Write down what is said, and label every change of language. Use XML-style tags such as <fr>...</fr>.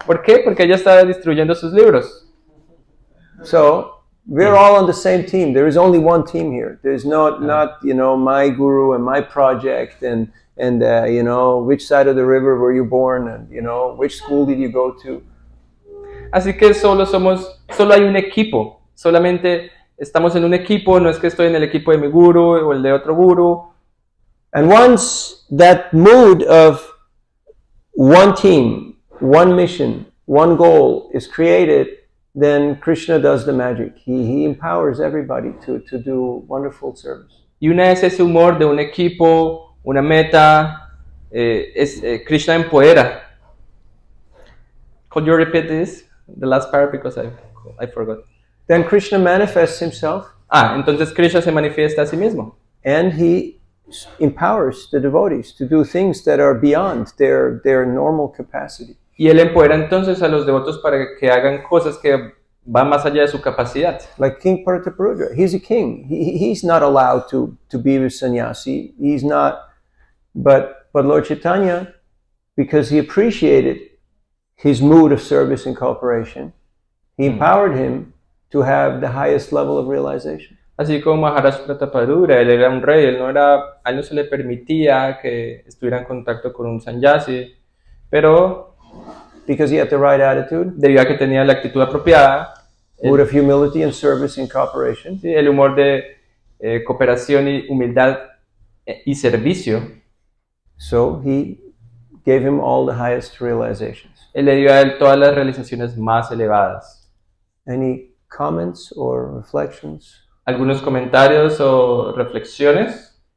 <es>¿Por qué? Porque ella estaba distribuyendo sus libros.</es> <en>So we're all on the same team. There is only one team here. There's not my guru and my project and which side of the river were you born and which school did you go to.</en> <es>Así que solo hay un equipo. Solamente estamos en un equipo. No es que estoy en el equipo de mi guru o el de otro guru.</es> <en>And once that mood of one team, one mission, one goal is created, then Krishna does the magic. He empowers everybody to do wonderful service.</en> <es>Y una vez ese humor de un equipo, una meta, Krishna empodera.</es> <en>Could you repeat this? The last part because I forgot. Then Krishna manifests himself.</en> <es>Entonces Krishna se manifiesta a sí mismo.</es> <en>And he empowers the devotees to do things that are beyond their normal capacity.</en> <es>Y él empodera entonces a los devotos para que hagan cosas que van más allá de su capacidad.</es> <en>Like King Parataparudra, he's a king. He's not allowed to be a sannyasi. He's not. But Lord Chaitanya, because he appreciated his mood of service and cooperation, he empowered him to have the highest level of realization.</en> <es>Así como Maharaj Prataparudra, él era un rey, a él no se le permitía que estuviera en contacto con un sannyasi, pero</es> <en>because he had the right attitude,</en> <es>debido a que tenía la actitud apropiada,</es> <en>mood of humility and service and cooperation,</en> <es>sí, el humor de cooperación y humildad y servicio.</es> <en>So he gave him all the highest realizations.</en> <es>Él le dio a él todas las realizaciones más elevadas.</es> <en>Any comments or reflections?</en> <es>¿Algunos comentarios o reflexiones?</es>